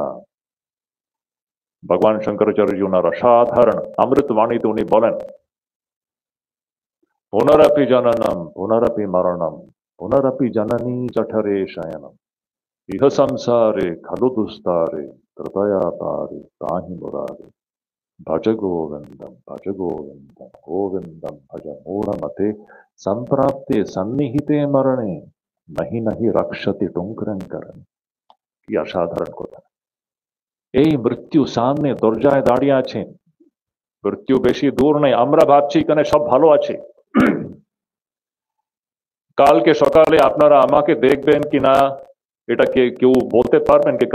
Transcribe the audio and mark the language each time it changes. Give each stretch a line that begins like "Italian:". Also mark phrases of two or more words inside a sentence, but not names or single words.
Bangla: ভগবান শঙ্করাচার্য ওনার অসাধারণ অমৃতবাণীতে উনি বলেন,
Sanskrit: পুনরপি জননম পুনরপি মরণম পুনরপি জননী জঠরে শয়নম ইহ সংসারে খলু দুস্তারে তৃতয়া পারে তাহি মুরারে। भज गोविंदम गोविंदम भज मूढ़मते संप्राप्ते सन्निहिते मरणे नहीं नहीं रक्षति टुंकरंकरণ।
Bangla: কি অসাধারণ কথা! এই মৃত্যু সামনে দরজায় দাঁড়িয়ে আছেন। মৃত্যু বেশি দূর নেই, আমরা ভাবছি এখানে সব ভালো আছে। কালকে সকালে আপনারা আমাকে দেখবেন কিনা এটা কেউ বলতে পারবেন কি?